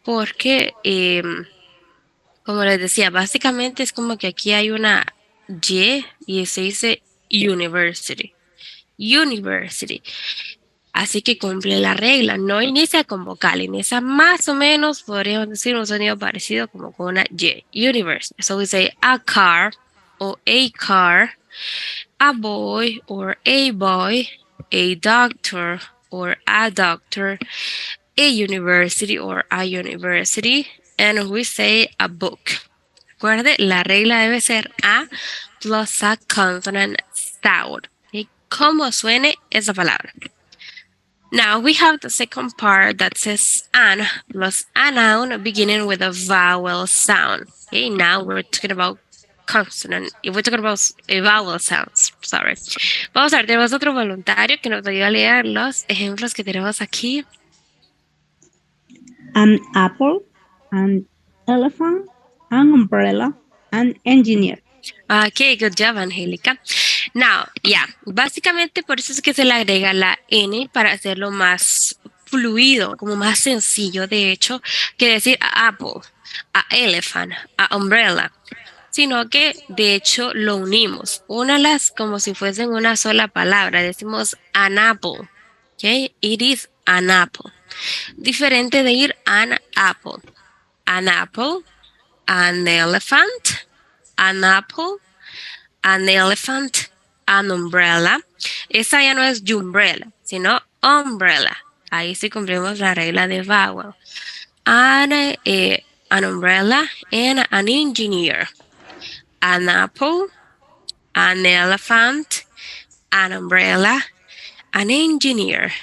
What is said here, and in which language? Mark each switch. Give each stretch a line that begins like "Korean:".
Spanish: Porque como les decía, básicamente es como que aquí hay una Y se dice university. University. Así que cumple la regla. No inicia con vocal, inicia más o menos, podríamos decir, un sonido parecido como con una Y. University.
English: So we say a car or a car, a boy or a boy, a doctor or a doctor, a university or a university, and we say a book.
Spanish: Recuerde, la regla debe ser
English: A plus a consonant sound.
Spanish: ¿Okay? ¿Cómo suene esa palabra?
English: Now we have the second part that says an plus a noun beginning with a vowel sound. Okay, now we're talking about consonant. We're talking about vowel sounds. Sorry.
Spanish: Vamos a ver, tenemos otro voluntario que nos ayuda a leer los ejemplos que tenemos aquí.
English: An apple, an elephant, an umbrella, an engineer. Okay, good job, Angélica.
Spanish: Now, básicamente por eso es que se le agrega la N para hacerlo más fluido, como más sencillo, de hecho, que decir a apple, a elephant, a umbrella, sino que de hecho lo unimos. Únalas como si fuesen una sola palabra.
English: Decimos an apple, okay? It is an apple.
Spanish: Diferente de ir
English: an apple, an elephant, an apple, an elephant, an umbrella.
Spanish: Esa ya no es umbrella, sino umbrella. Ahí sí cumplimos la regla de vowel. An
English: an umbrella, and an engineer. An apple, an elephant, an umbrella, an engineer.